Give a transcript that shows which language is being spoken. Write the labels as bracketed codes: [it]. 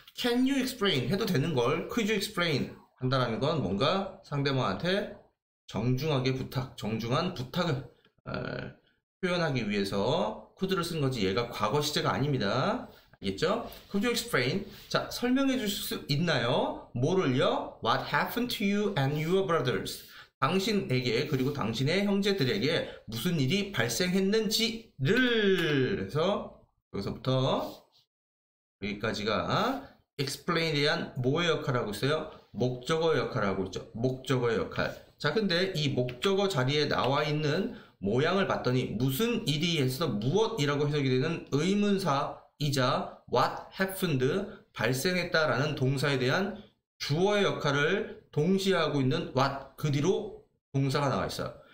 [en] Can you explain [ko] 해도 되는 걸 [en] could you explain [ko] 한다라는 건 뭔가 상대방한테 정중한 부탁을 표현하기 위해서 could를 쓴 거지 얘가 과거 시제가 아닙니다. 알겠죠? [en] Could you explain? [ko] 자, 설명해 줄 수 있나요? 뭐를요? [en] What happened to you and your brothers? [ko] 당신에게 그리고 당신의 형제들에게 무슨 일이 발생했는지를 해서 여기서부터 여기까지가 explain에 대한 뭐의 역할을 하고 있어요? 목적어의 역할을 하고 있죠. 목적어의 역할. 자, 근데 이 목적어 자리에 나와 있는 모양을 봤더니 무슨 일이 해서 무엇이라고 해석이 되는 의문사이자 [en] what happened [ko] 발생했다라는 동사에 대한 주어의 역할을 동시에 하고 있는 what 그 뒤로 동사가 나와 있어요.